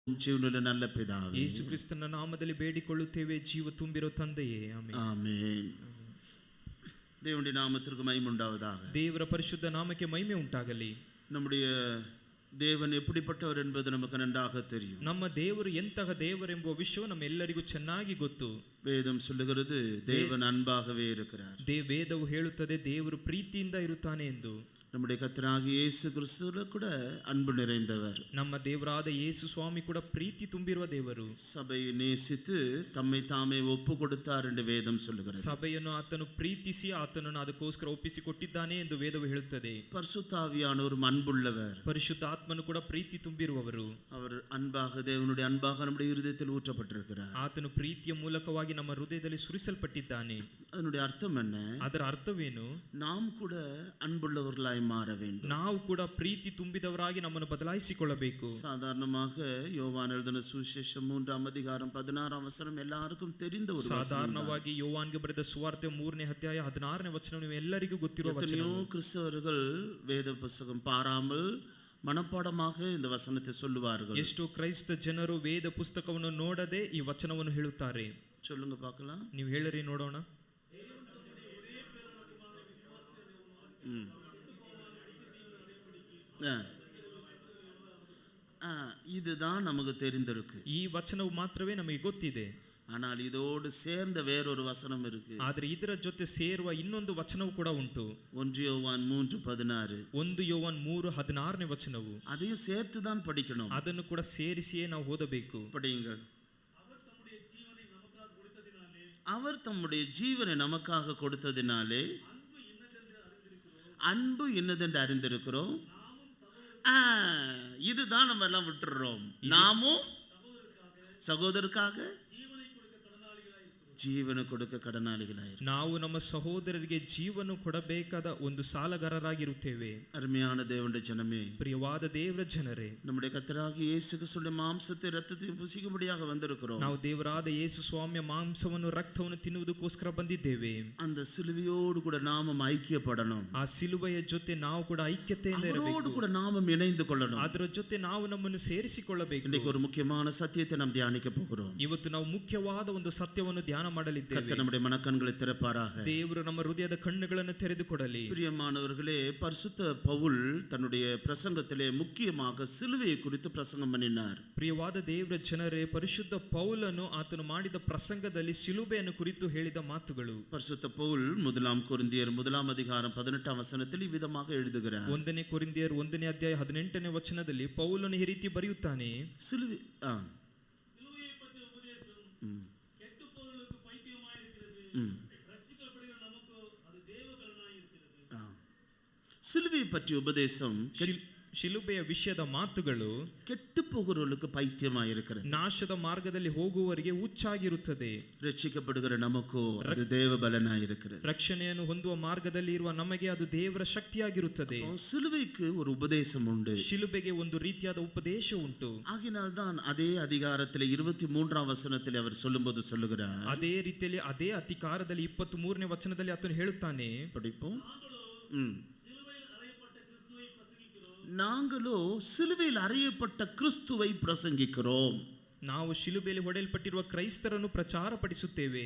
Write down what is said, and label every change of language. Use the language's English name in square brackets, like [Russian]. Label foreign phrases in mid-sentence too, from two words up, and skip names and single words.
[Tamil] ಜೀವನದ நல்ல பிதாவே, [Kannada] ಯೇಸು ಕ್ರಿಸ್ತನ ನಾಮದಲ್ಲಿ ಬೇಡಿಕೊಳ್ಳುತ್ತೇವೆ, ಜೀವ ತುಂಬಿರೋ ತಂದೆಯೇ. ಆಮೆನ್. ಆಮೆನ್. [Tamil] தேவனுடைய நாமத்திற்கு மகிமை உண்டாவதாக. [Kannada] ದೇವರ ಪರಿಶುದ್ಧ ನಾಮಕ್ಕೆ ಮಹಿಮೆ ಉಂಟಾಗಲಿ. [Tamil] நம்முடைய தேவன் எப்படிப்பட்டவர் என்பது நமக்கு நன்றாக தெரியும். [Kannada] ನಮ್ಮ ದೇವರು ಎಂತಹ ದೇವರೆಂಬ ವಿಷಯ ನಮ್ಮೆಲ್ಲರಿಗೂ ಚೆನ್ನಾಗಿ ಗೊತ್ತು. [Tamil] வேதம் சொல்லுகிறது தேவன் அன்பாகவே இருக்கிறார். [Kannada] ವೇದವು ಹೇಳುತ್ತದೆ ದೇವರು ಪ್ರೀತಿಯಿಂದ ಇರುತ್ತಾನೆ ಎಂದು. [Tamil] நம்முடைய கர்த்தராகிய இயேசு கிறிஸ்துவில கூட அன்பு நிறைந்தவர். [Kannada] ನಮ್ಮ ದೇವರಾದ ಯೇಸು ಸ್ವಾಮಿ ಕೂಡ ಪ್ರೀತಿ ತುಂಬಿರುವ ದೇವರು. [Tamil] சபையை நேசித்து தம்மை தாமே ஒப்பு கொடுத்தார் என்று வேதம் சொல்லுகிறது. [Kannada] ಸಭೆಯನ್ನು ಆತನು ಪ್ರೀತಿಸಿ ಆತನನ್ನು ಅದಕ್ಕೋಸ್ಕರ ಒಪ್ಪಿಸಿಕೊಟ್ಟಿದ್ದಾನೆ ಎಂದು ವೇದವು ಹೇಳುತ್ತದೆ. [Tamil] பரிசுத்த ஆவியானவர் அன்புள்ளவர். [Kannada] ಪರಿಶುದ್ಧ ಆತ್ಮನು ಕೂಡ ಪ್ರೀತಿ ತುಂಬಿರುವವರು. [Tamil] அவர் அன்பாக, தேவனுடைய அன்பாக நம்முடைய இருதயத்தில் ஊற்றப்பட்டிருக்கிறார். [Kannada] ಆತನು ಪ್ರೀತಿಯ ಮೂಲಕವಾಗಿ ನಮ್ಮ ಹೃದಯದಲ್ಲಿ ಸುರಿಸಲ್ಪಟ್ಟಿದ್ದಾನೆ. [Tamil] அதனுடைய அர்த்தம் என்ன? [Kannada] ಅದರ ಅರ್ಥವೇನು? [Tamil] நாம் கூட அன்புள்ளவர்களாய் மாற வேண்டும். [Kannada] ನಾವು ಕೂಡ ಪ್ರೀತಿ ತುಂಬಿದವರಾಗಿ ನಮ್ಮನ್ನು ಬದಲಾಯಿಸಿಕೊಳ್ಳಬೇಕು. [Tamil] சாதாரணமாக யோவான் எழுதின சுவிசேஷம் 3ஆம் அதிகாரம் 16ஆம் வசனம் எல்லாருக்கும் தெரிந்த ஒரு வசனம். [Kannada] ಸಾಧಾರಣವಾಗಿ ಯೋವಾನ್ಗೆ ಬರೆದ ಸುವಾರ್ತೆ 3ನೇ ಅಧ್ಯಾಯ 16ನೇ ವಚನ ನೀವು ಎಲ್ಲರಿಗೂ ಗೊತ್ತಿರುವ ವಚನ. [Tamil] எத்தனையோ கிறிஸ்தவர்கள் வேத புத்தகம் பாராமல் மனப்பாடமாக இந்த வசனத்தை சொல்லுவார்கள். [Kannada] ಎಷ್ಟು ಕ್ರೈಸ್ತ ಜನರು ವೇದ ಪುಸ್ತಕವನ್ನು ನೋಡದೆ ಈ ವಚನವನ್ನು ಹೇಳುತ್ತಾರೆ. [Tamil] சொல்லுங்க பார்க்கலாம். [Kannada] ನೀವು ಹೇಳಿರಿ ನೋಡೋಣ. [Tamil] இதுதான் நமக்கு தெரிந்திருக்கு. [Kannada] ಈ ವಚನವು ಮಾತ್ರವೇ ನಮಗೆ ಗೊತ್ತಿದೆ. [Tamil] ஆனால் இதோடு சேர்ந்த வேறொரு வசனம் இருக்கு. [Kannada] ಆದರೆ ಇದರ ಜೊತೆ ಸೇರುವ ಇನ್ನೊಂದು ವಚನವು ಕೂಡ ಉಂಟು. [Tamil] 1 யோவான் 3:16. [Kannada] 1 ಯೋವಾನ್ 3:16ನೇ ವಚನವು. [Tamil] அதையும் சேர்த்து தான் படிக்கணும். [Kannada] ಅದನ್ನು ಕೂಡ ಸೇರಿಸಿಯೇ ನಾವು ಓದಬೇಕು. [Tamil] படியுங்கள். அவர் தம்முடைய ஜீவனை நமக்காக கொடுத்ததினாலே அன்பு என்னதென்று அறிந்திருக்கிறோம். இதுதான் நம்ம எல்லாம் விட்டுறோம். நாமும் சகோதரருக்காக ஜீவன கொடக கடனாளிகளாகிரு. [Kannada] ನಾವು ನಮ್ಮ ಸಹೋದರರಿಗೆ ಜೀವನ ಕೊಡಬೇಕಾದ ಒಂದು ಸಾಲಗಾರರಾಗಿರುತ್ತೇವೆ. [Tamil] ಅರುமையான தேவனுடைய ஜனமே, [Kannada] ಪ್ರಿಯವಾದ ದೇವರ ಜನರೇ, [Tamil] நம்முடைய கர்த்தராகிய இயேசு கிறிஸ்துவின் மாம்சத்தை இரத்தத்தையும் புசிக்கும்படியாக வந்திருக்கிறோம். [Kannada] ನಾವು ದೇವರಾದ ಯೇಸು ಸ್ವಾಮಿಯ ಮಾಂಸವನ್ನು ರಕ್ತವನ್ನು ತಿನ್ನುವುದಕ್ಕೋಸ್ಕರ ಬಂದಿದ್ದೇವೆ. [Tamil] அந்த சிலுவையோடு கூட நாமும் ஐக்கியப்படணும். [Kannada] ಆ ಸಿಲುಬೆಯ ಜೊತೆ ನಾವು ಕೂಡ ಐಕ್ಯತೆಯಿಂದ ಇರಬೇಕು. [Tamil] அவரோடு கூட நாமும் இணைந்து கொள்ளணும். [Kannada] ಅದರ ಜೊತೆ ನಾವು ನಮ್ಮನ್ನು ಸೇರಿಸಿಕೊಳ್ಳಬೇಕು. [Tamil] இன்னைக்கு ஒரு முக்கியமான சத்தியத்தை நாம் தியானிக்க போகிறோம். [Kannada] ಇವತ್ತು ನಾವು ಮುಖ್ಯವಾದ ಒಂದು ಸತ್ಯವನ್ನು ಧ್ಯಾನ ಮಾಡಲಿದ್ದೇವೆ. [Tamil] கர்த்தர் நம்முடைய மனக்கண்களை திறப்பாராக. [Kannada] ದೇವರು ನಮ್ಮ ಹೃದಯದ ಕಣ್ಣುಗಳನ್ನು ತೆರೆದುಕೊಡಲಿ. [Tamil] பிரியமானவர்களே, பரிசுத்த பவுல் தன்னுடைய பிரசங்கத்திலே முக்கியமாக சிலுவையை குறித்து பிரசங்கம் பண்ணினார். [Kannada] ಪ್ರಿಯವಾದ ದೇವರ ಜನರೇ, ಪರಿಶುದ್ಧ ಪೌಲನು ಆತನು ಮಾಡಿದ ಪ್ರಸಂಗದಲ್ಲಿ ಶಿಲುಬೆಯನ್ನು ಕುರಿತು ಹೇಳಿದ ಮಾತುಗಳು. [Tamil] பரிசுத்த பவுல் 1 கொரிந்தியர் 1ஆம் அதிகாரம் 18ஆம் வசனத்தில் இவ்விதமாக எழுதுகிறார். [Kannada] 1 ಕೊರಿಂಥಿಯರ್ 1ನೇ ಅಧ್ಯಾಯ 18ನೇ ವಚನದಲ್ಲಿ ಪೌಲನು ಈ ರೀತಿ ಬರೆಯುತ್ತಾನೆ. ಸಿಲುಬೆ [Tamil] சிலுவை பற்றிய உபதேசம், [Kannada] ಶಿಲುಬೆಯ ವಿಷಯದ ಮಾತುಗಳು ಕೆಟ್ಟು ಹೋಗುವವರಿಗೆ ಪೈತ್ಯಮಾಗಿರುತ್ತದೆ. ನಾಶದ ಮಾರ್ಗದಲ್ಲಿ ಹೋಗುವವರಿಗೆ ಹುಚ್ಚಾಗಿರುತ್ತದೆ. [Tamil] ರಕ್ಷಿಸப்படுகிற நமக்கோ அது தேவ பலனாயிருக்கிறது. [Kannada] ರಕ್ಷಣೆಯನ್ನು ಹೊಂದುವ ಮಾರ್ಗದಲ್ಲಿ ಇರುವ ನಮಗೆ ಅದು ದೇವರ ಶಕ್ತಿಯಾಗಿರುತ್ತದೆ. [Tamil] சிலுவைக்கு ஒரு உபதேசம் உண்டு. [Kannada] ಶಿಲುಬೆಗೆ ಒಂದು ರೀತಿಯಾದ ಉಪದೇಶ ಉಂಟು. [Tamil] ஆகினால் தான் அதே அதிகாரத்தில் 23ஆம் வசனத்தில் அவர் சொல்லும்போது சொல்லுகிறார். [Kannada] ಅದೇ ರೀತಿಯಲ್ಲಿ ಅದೇ ಅಧಿಕಾರದಲ್ಲಿ 23ನೇ ವಚನದಲ್ಲಿ ಆತನು ಹೇಳುತ್ತಾನೆ. [Tamil] படிப்போம். நாங்களோ சிலுவையில் அறையப்பட்ட கிறிஸ்துவை பிரசங்கிக்கிறோம். [Kannada] ನಾವು ಶಿಲುಬೆಯಲ್ಲಿ ಹೊಡೆಯಲ್ಪಟ್ಟಿರುವ ಕ್ರೈಸ್ತರನ್ನು ಪ್ರಚಾರಪಡಿಸುತ್ತೇವೆ.